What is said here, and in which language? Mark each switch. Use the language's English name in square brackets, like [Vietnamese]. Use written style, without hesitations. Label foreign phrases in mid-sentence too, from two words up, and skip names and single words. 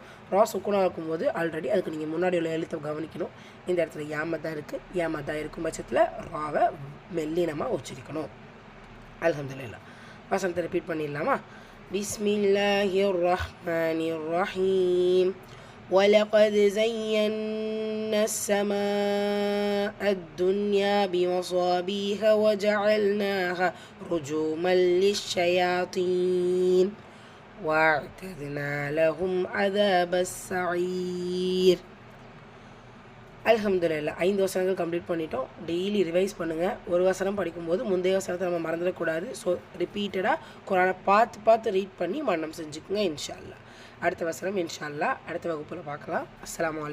[Tamil] ரா சுக்கூனாக இருக்கும்போது ஆல்ரெடி அதுக்கு நீங்கள் முன்னாடி உள்ள எழுத்தை கவனிக்கணும். இந்த இடத்துல ஏமத்தான் இருக்குது. ஏமத்தான் இருக்கும் பட்சத்தில் ராவை மெல்லினமாக உச்சரிக்கணும். அல்ஹம்துலில்லாஹ். வசனத்தை ரிப்பீட் பண்ணிடலாமா? [Arabic] بسم الله الرحمن الرحيم. وَلَقَدْ زَيَّنَّا السَّمَاءَ الدُّنْيَا بِمَصَابِيحَ وَجَعَلْنَاهَا رُجُومًا لِلشَّيَاطِينِ وَأَعْتَدْنَا لَهُمْ عَذَابَ السَّعِيرِ. [Tamil] அல்ஹம்துலில்லாஹ். 5 வசனங்கள் கம்ப்ளீட் பண்ணிட்டோம். டெய்லி ரிவைஸ் பண்ணுங்கள். ஒரு வசனம் படிக்கும்போது முந்தைய வசனத்தை நம்ம மறந்துடக்கூடாது. ஸோ ரிப்பீட்டடாக குரானை பார்த்து ரீட் பண்ணி மரணம் செஞ்சுக்குங்க [Arabic] إن شاء الله. [Tamil] அடுத்த வசனம் [Arabic] إن شاء الله [Tamil] அடுத்த வகுப்பில் பார்க்கலாம்.